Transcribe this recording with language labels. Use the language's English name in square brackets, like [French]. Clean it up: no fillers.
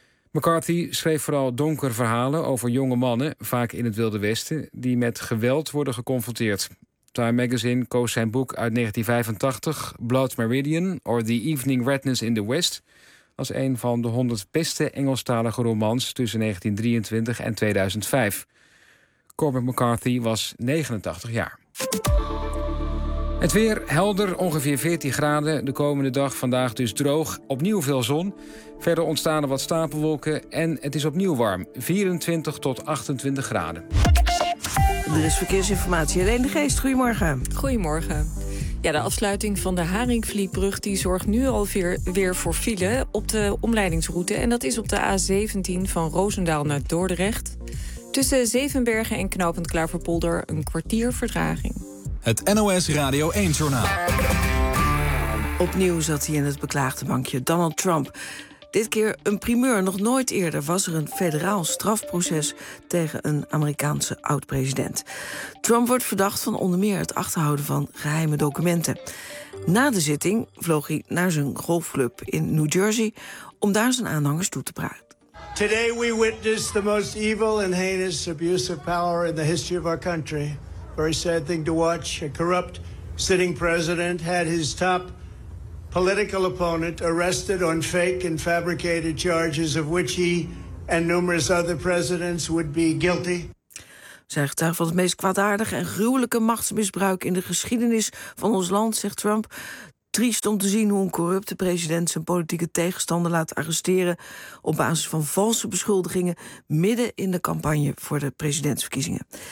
[Dutch] McCarthy schreef vooral donkere verhalen over jonge mannen, vaak in het Wilde Westen, die met geweld worden geconfronteerd. Time Magazine koos zijn boek uit 1985, Blood Meridian or The Evening Redness in the West, als een van de 100 beste Engelstalige romans tussen 1923 en 2005. Cormac McCarthy was 89 jaar. Het weer helder, ongeveer 14 graden. De komende dag vandaag dus droog, opnieuw veel zon. Verder ontstaan er wat stapelwolken en het is opnieuw warm. 24 tot 28 graden. Er is verkeersinformatie. Helene de Geest, goedemorgen. Goedemorgen. Ja, de afsluiting van de Haringvlietbrug die zorgt nu alweer weer voor file op de omleidingsroute. En dat is op de A17 van Roosendaal naar Dordrecht. Tussen Zevenbergen en knooppunt Klaverpolder een kwartier vertraging. Het NOS Radio 1-journaal. Opnieuw zat hij in het beklaagde bankje, Donald Trump. Dit keer een primeur. Nog nooit eerder was er een federaal strafproces tegen een Amerikaanse oud-president. Trump wordt verdacht van onder meer het achterhouden van geheime documenten. Na de zitting vloog hij naar zijn golfclub in New Jersey om daar zijn aanhangers toe te praten. [English] Today we witness the most evil and heinous abuse of power in the history of our country. Very sad thing to watch. A corrupt sitting president had his top political opponent arrested on fake and fabricated charges of which he and numerous other presidents would be guilty. [Dutch] Zijn getuige van het meest kwaadaardige en gruwelijke machtsmisbruik in de geschiedenis van ons land, zegt Trump. Triest om te zien hoe een corrupte president zijn politieke tegenstander laat arresteren op basis van valse beschuldigingen midden in de campagne voor de presidentsverkiezingen.